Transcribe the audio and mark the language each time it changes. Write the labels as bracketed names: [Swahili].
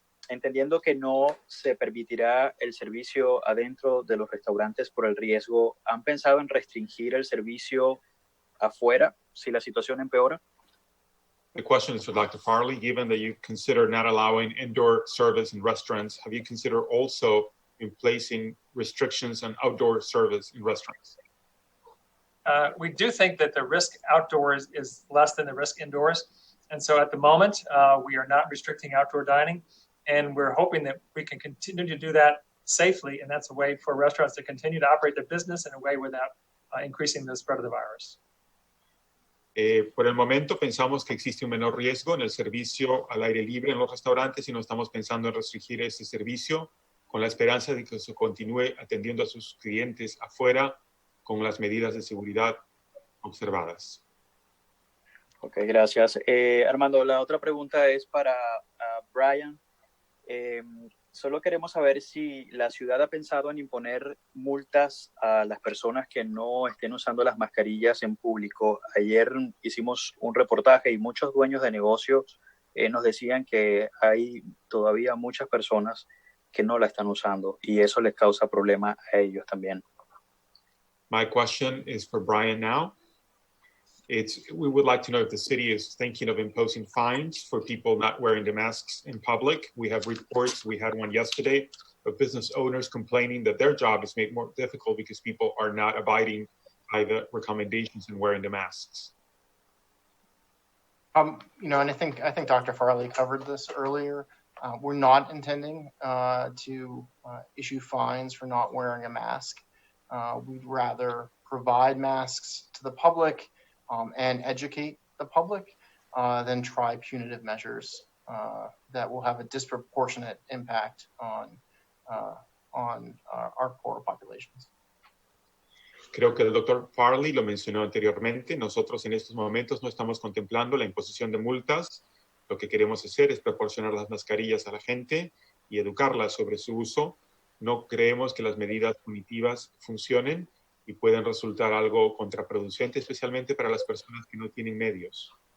[Spanish] Entendiendo que no se permitirá el servicio adentro de los restaurantes por el riesgo, ¿han pensado en restringir el servicio afuera si la situación empeora? [English] The question is for Dr. Farley. Given that you consider not allowing indoor service in restaurants, have you considered also in placing restrictions on outdoor service in restaurants? We do think that the risk outdoors is less than the risk indoors. And so at the moment, we are not restricting outdoor dining, and we're hoping that we can continue to do that safely. And that's a way for restaurants to continue to operate their business in a way without increasing the spread of the virus. [Spanish] Por el momento pensamos que existe un menor riesgo en el servicio al aire libre en los restaurantes y no estamos pensando en restringir ese servicio con la esperanza de que se continúe atendiendo a sus clientes afuera con las medidas de seguridad observadas. Ok, gracias. Armando, la otra pregunta es para Brian. Solo queremos saber si la ciudad ha pensado en imponer multas a las personas que no estén usando las mascarillas en público. Ayer hicimos un reportaje y muchos dueños de negocios nos decían que hay todavía muchas personas que no la están usando y eso les causa problema a ellos también. [English] My question is for Brian now. We would like to know if the city is thinking of imposing fines for people not wearing the masks in public. We have reports, we had one yesterday, of business owners complaining that their job is made more difficult because people are not abiding by the recommendations and wearing the masks. And I think Dr. Farley covered this earlier. We're not intending to issue fines for not wearing a mask. We'd rather provide masks to the public and educate the public than try punitive measures that will have a disproportionate impact on our poor populations. [Spanish] Creo que el Dr. Farley lo mencionó anteriormente. Nosotros en estos momentos no estamos contemplando la imposición de multas. Lo que queremos hacer es proporcionar las mascarillas a la gente y educarla sobre su uso. No creemos que las medidas punitivas funcionen y pueden resultar algo contraproducente, especialmente para las personas que no tienen medios.